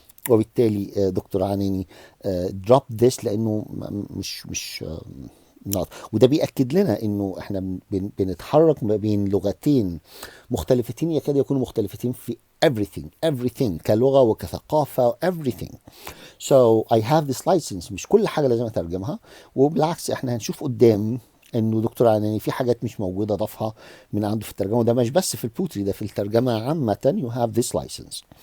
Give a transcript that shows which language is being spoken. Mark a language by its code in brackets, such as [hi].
[ar] وبالتالي دكتور عناني دروب ذس لانه مش not. وده بيأكد لنا انه احنا بنتحرك ما بين لغتين مختلفتين يكاد يكونوا مختلفتين في everything كلغة وكثقافة everything. [en] So I have this license، [ar] مش كل حاجة لازم اترجمها. وبالعكس احنا هنشوف قدام انه دكتور عناني في حاجات مش موجودة ضافها من عنده في الترجمة، وده مش بس في البوتري، ده في الترجمة عامة [en] you have this license.